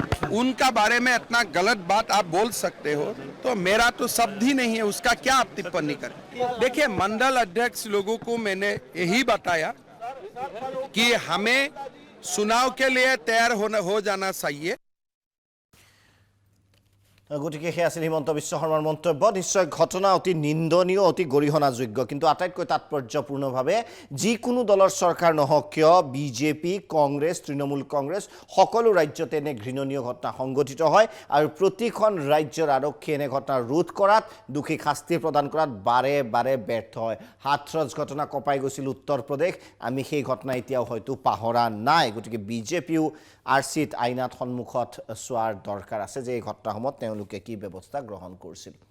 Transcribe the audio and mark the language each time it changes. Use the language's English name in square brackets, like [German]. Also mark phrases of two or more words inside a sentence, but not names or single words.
[Hindi] उनका बारे में इतना गलत बात आप बोल सकते हो तो मेरा तो शब्द ही नहीं है, उसका क्या आप टिप्पणी करें? देखिए, मंडल अध्यक्ष लोगों को मैंने यही बताया कि हमें चुनाव के लिए तैयार हो जाना चाहिए। [Assamese] গতিকে সেয়া আছিল হিমন্ত বিশ্ব শৰ্মাৰ মন্তব্য নিশ্চয় ঘটনা অতি নিন্দনীয় অতি গৰিহণাযোগ্য কিন্তু আটাইতকৈ তাৎপৰ্যপূৰ্ণভাৱে যিকোনো দলৰ চৰকাৰ নহওক কিয় বিজেপি কংগ্ৰেছ তৃণমূল কংগ্ৰেছ সকলো ৰাজ্যতে এনে ঘৃণনীয় ঘটনা সংঘটিত হয় আৰু প্ৰতিখন ৰাজ্যৰ আৰক্ষী এনে ঘটনা ৰোধ কৰাত দোষীক শাস্তি প্ৰদান কৰাত বাৰে বাৰে ব্যৰ্থ হয় হাথৰছ ঘটনা কঁপাই গৈছিল উত্তৰ প্ৰদেশ আমি সেই ঘটনা এতিয়াও হয়তো পাহৰা নাই গতিকে বিজেপিও আৰচিত আইনাত সন্মুখত চোৱাৰ দৰকাৰ আছে যে এই ঘটনাসমূহত তেওঁলোকে কি ব্যৱস্থা গ্ৰহণ কৰিছিল